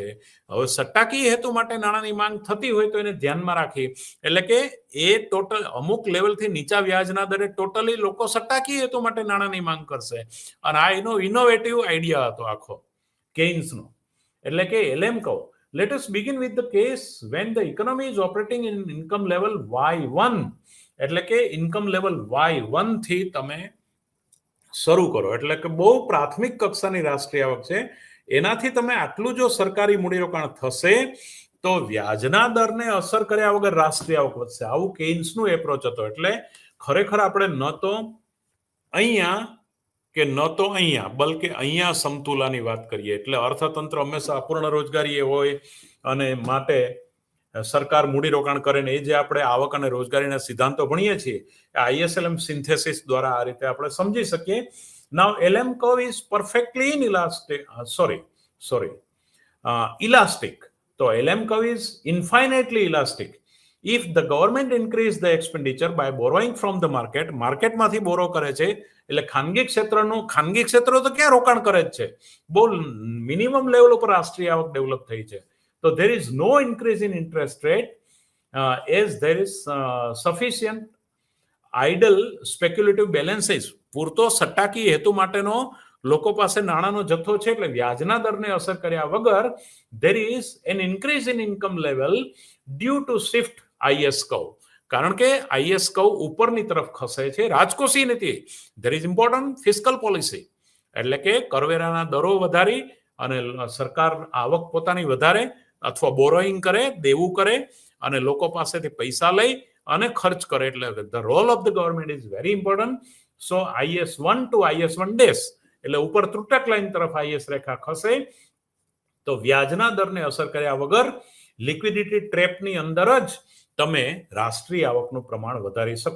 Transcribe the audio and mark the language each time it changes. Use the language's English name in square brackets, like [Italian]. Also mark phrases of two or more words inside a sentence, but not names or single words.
[Gujarati] હવે સટ્ટાકીય હેતુ માટે નાણાંની માંગ થતી હોય તો એને ધ્યાનમાં રાખી, એટલે કે એ ટોટલ અમુક લેવલથી નીચા વ્યાજના દરે ટોટલી લોકો સટ્ટાકીય હેતુ માટે નાણાંની માંગ કરશે. અને આ એનો [English] innovative idea [Gujarati] હતો આખો કેઇન્સનો. એટલે કે LM કહો. [English] Let us begin with the case when the economy is operating in income level Y1. [Gujarati] એટલે કે [English] income level [Gujarati] Y1 થી તમે શરૂ કરો. એટલે કે બહુ પ્રાથમિક કક્ષાની રાષ્ટ્રીય આવક છે, એનાથી તમે આટલું જો સરકારી મૂડીરોકાણ થશે તો વ્યાજના દરને અસર કર્યા વગર રાષ્ટ્રીય આવક વધશે. આવું કેઇન્સનું એપ્રોચ હતો. એટલે ખરેખર આપણે ન તો અહીંયા કે ન તો અહીંયા, બલકે અહીંયા સમતુલાની વાત કરીએ. એટલે અર્થતંત્ર હંમેશા અપૂર્ણ રોજગારી હોય અને માટે સરકાર મૂડીરોકાણ કરે ને, એ જે આપણે આવક અને રોજગારીના સિદ્ધાંતો ભણીએ છીએ [English] ISLM synthesis [Gujarati] દ્વારા આ રીતે આપણે સમજી શકીએ. [English] નાઉ LM curve is perfectly elastic. તો LM curve is infinitely elastic. If the government increase the expenditure by borrowing from the market, [Gujarati] માર્કેટમાંથી બોરો કરે છે, એટલે ખાનગી ક્ષેત્ર તો ક્યાં રોકાણ કરે જ છે, બહુ [English] minimum level [Gujarati] ઉપર રાષ્ટ્રીય આવક ડેવલપ થઈ છે. [English] So there is no increase in interest rate as there is sufficient idle speculative balances. [Gujarati] પૂરતો સટ્ટાકીય હેતુ માટેનો લોકો પાસે નાણાંનો જથ્થો છે, એટલે વ્યાજના દરને અસર કર્યા વગર [English] there is an increase in income level due to shift IS curve. [Gujarati] કારણ કે [English] IS curve [Gujarati] ઉપરની તરફ ખસે છે. રાજકોષીય નીતિ, [English] there is important fiscal policy. [Gujarati] એટલે કે કરવેરાના દરો વધારી અને સરકાર આવક પોતાની વધારે અથવા બોરોઈંગ કરે, દેવું કરે અને લોકો પાસેથી પૈસા લઈ અને ખર્ચ કરે. એટલે [English] the role of the government is very important. So IS1 to IS1 dash [Gujarati] એટલે ઉપર ત્રુટક લાઈન તરફ IS રેખા ખસે તો વ્યાજના દરને અસર કર્યા વગર [English] liquidity trap [Gujarati] અંદર જ તમે રાષ્ટ્રીય આવકનું પ્રમાણ વધારી શકો.